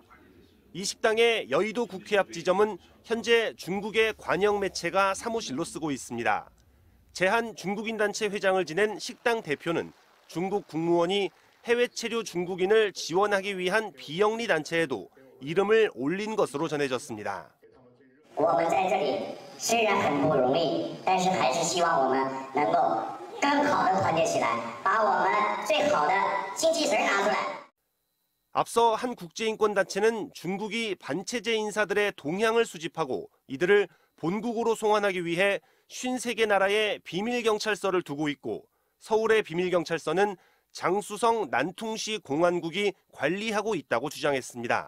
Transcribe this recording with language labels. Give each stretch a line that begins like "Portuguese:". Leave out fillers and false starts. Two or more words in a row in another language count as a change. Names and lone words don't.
Korean: 이 식당의 여의도 국회 앞 지점은 현재 중국의 관영 매체가 사무실로 쓰고 있습니다. 제한 중국인 단체 회장을 지낸 식당 대표는 중국 국무원이 해외 체류 중국인을 지원하기 위한 비영리 단체에도 이름을 올린 것으로 전해졌습니다.
Chinese: 我们在这里虽然很不容易，但是还是希望我们能够更好的团结起来，把我们最好的精气神拿出来。
Korean: 앞서 한 국제인권단체는 중국이 반체제 인사들의 동향을 수집하고 이들을 본국으로 송환하기 위해 53개 나라에 비밀경찰서를 두고 있고 서울의 비밀경찰서는 장수성 난퉁시 공안국이 관리하고 있다고 주장했습니다.